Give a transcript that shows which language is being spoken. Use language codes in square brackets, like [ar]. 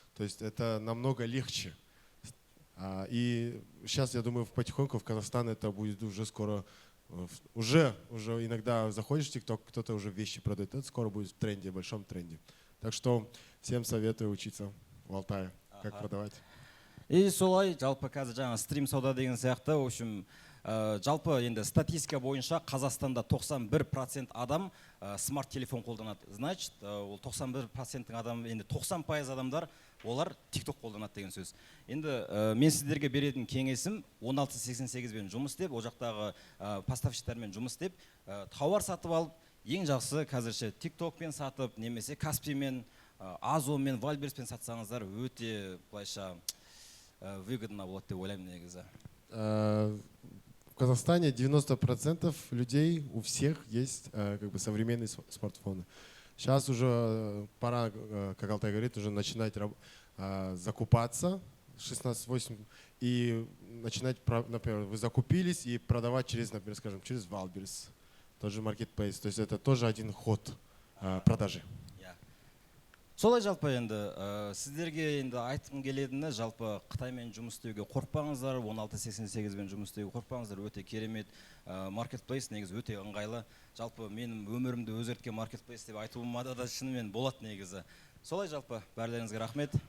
[ru] То есть это намного легче. И сейчас, я думаю, потихоньку в Казахстан это будет уже скоро. Уже иногда заходишь в TikTok, кто-то уже вещи продает. Это скоро будет в тренде, в большом тренде. Так что всем советую учиться в Алтае, как продавать. [kk] И солай, жалпы қазір жаңа стрим сауда деген сияқты, [ru] в общем, [kk] жалпы енді статистика бойынша Қазақстанда 91% адам смарт телефон қолданады. Значит, ол 91% адам, енді 90% адамдар, олар TikTok қолданады деген сөз. Енді мен сіздерге беретін кеңесім 1688-бен жұмыс істеп, ол жақтағы поставщиктармен жұмыс істеп, тауар сатып алып, ең жақсы қазірше TikTok-пен сатып, немесе Каспимен, Азомен, Вальберспен сатсаңыздар өте былайша выгодно болады деп ойлаймын негізі. [ru] В Казахстане 90% людей, у всех есть как бы современные смартфоны. Сейчас уже пора, как Алтай говорит, уже начинать закупаться 16.8 и начинать, например, вы закупились и продавать через, например, скажем, через Валберс, тот же Marketplace. То есть это тоже один ход продажи. [kk] Солай жалпы енді сіздерге енді айтқым келетіні, жалпы Қытаймен жұмыс істеуге қорықпаңыздар, 1688-бен жұмыс істеуге қорықпаңыздар, өте керемет маркетплейс, негізі өте ыңғайлы. Жалпы менің өмірімді өзгерткен маркетплейс деп айтуымда да шынымен болады негізі. Солай жалпы бәрлеріңізге рахмет.